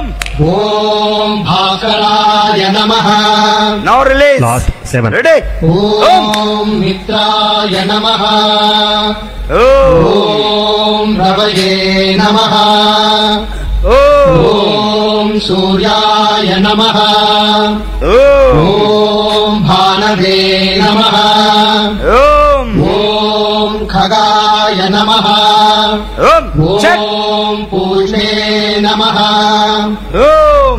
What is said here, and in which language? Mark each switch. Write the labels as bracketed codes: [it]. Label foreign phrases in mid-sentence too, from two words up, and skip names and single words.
[sa] ఓం భాస్కరాయ నమః. [en] now release. Last 7. రెడీ. [sa] ఓం మిత్రాయ నమః. ఓం ఓం రవయే నమః. ఓం ఓం सूर्याय नमः ఓం ॐ भानवे नमः ఓం ॐ खगाय नमः ఓం చెక్ ॐ पूष्णे नमः ఓం